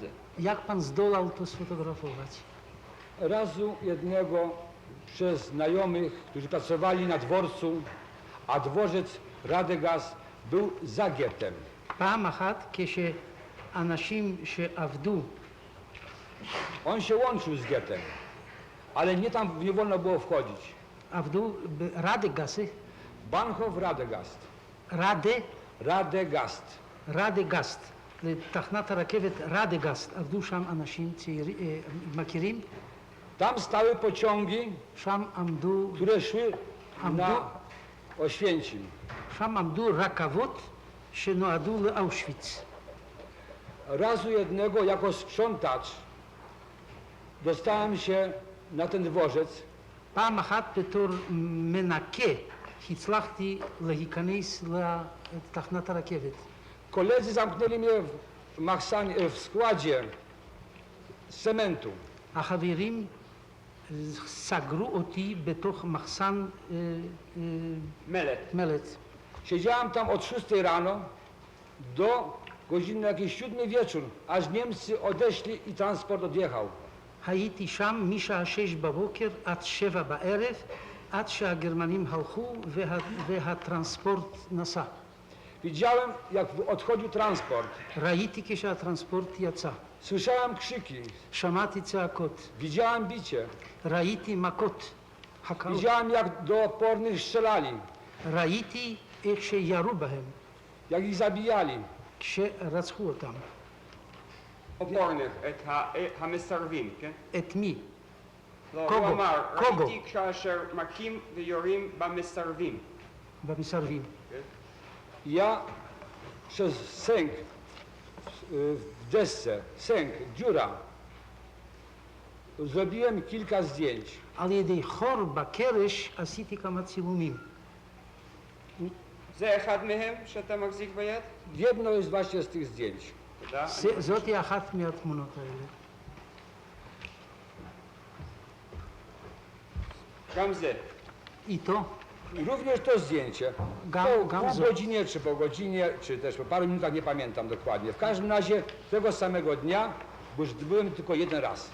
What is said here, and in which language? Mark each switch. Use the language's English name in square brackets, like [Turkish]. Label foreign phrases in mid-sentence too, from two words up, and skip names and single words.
[Polish] Jak pan zdołał to sfotografować? Razu jednego przez znajomych, którzy pracowali na dworcu, a dworzec Radegast był za gettem. [Hebrew] פעם אחת כשאנשים שעבדו, [Polish] On się łączył z gettem, ale nie tam nie wolno było wchodzić. [Hebrew] עבדו ברדגסט, [German] Bahnhof Radegast. Radegast. [Hebrew] רדגסט, לתחנת הרכבת רדגסט, עבדו שם אנשים מכירים? [Polish] Tam stały pociągi, [Hebrew] שם עמדו, [Polish] które szły na Oświęcim. [Hebrew] שם עמדו רכבות שנועדו לאושוויץ. [Polish] Razu jednego jako sprzątacz dostałem się na ten dworzec. [Hebrew] פעם אחת בתור מנקה הצלחתי להיכנס לתחנת הרכבת. [Polish] Koledzy zamknęli mnie w składzie cementu. [Hebrew] החברים סגרו אותי בתוך מחסן מלט. [Polish] Siedziałem tam od 6 rano do godziny jakiejś 7 wieczór, aż Niemcy odeszli i transport odjechał. [Hebrew] הייתי שם משעה 6 בבוקר עד 7 בערב, עד שהגרמנים הלכו והטרנספורט נסע. [Polish] Widziałem, jak odchodził transport. [Hebrew] ראיתי כשהטרנספורט יצא. [Polish] Słyszałem krzyki. [Hebrew] שמעתי צעקות. [Polish] Widziałem bicie. [Hebrew] ראיתי מכות. הכאות. [Polish] Widziałem, jak do opornych strzelali. [Hebrew] ראיתי איך שירו בהם. [Polish] Jak ich zabijali. [Hebrew] כשרצחו אותם. אופורנר, את המסרבים, כן? את מי? לא, קוגו. הוא אמר, קוגו. ראיתי כאשר מכים ויורים במסרבים. במסרבים. [Polish] Ja przez sęk w desce, sęk, dziura, zrobiłem kilka zdjęć. [Hebrew] על ידי חור בקרש עשיתי כמה צילומים. זה אחד מהם שאתה מחזיק ביד? [Polish] Jedno jest właśnie z tych zdjęć. [Hebrew] תודה. זאתי אחת מהתמונות האלה. גם זה. איתו. [Polish] I również to zdjęcie. Po pół godzinie, czy po godzinie, czy też po paru minutach, nie pamiętam dokładnie. W każdym razie tego samego dnia, bo już byłem tylko jeden raz.